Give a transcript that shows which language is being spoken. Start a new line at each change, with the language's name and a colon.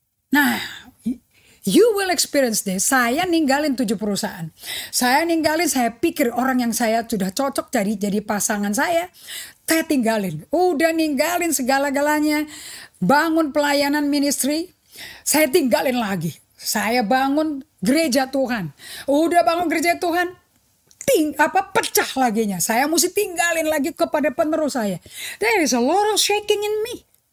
English: Nah, you will experience this.
Indonesian: Saya ninggalin 7 perusahaan. Saya pikir orang yang saya sudah cocok jadi pasangan saya tinggalin. Udah ninggalin segala-galanya. Bangun pelayanan ministry, saya tinggalin lagi. Saya bangun gereja Tuhan. Udah bangun gereja Tuhan, pecah laginya. Saya mesti tinggalin lagi kepada penerus saya.
English: There is a lot of shaking in me.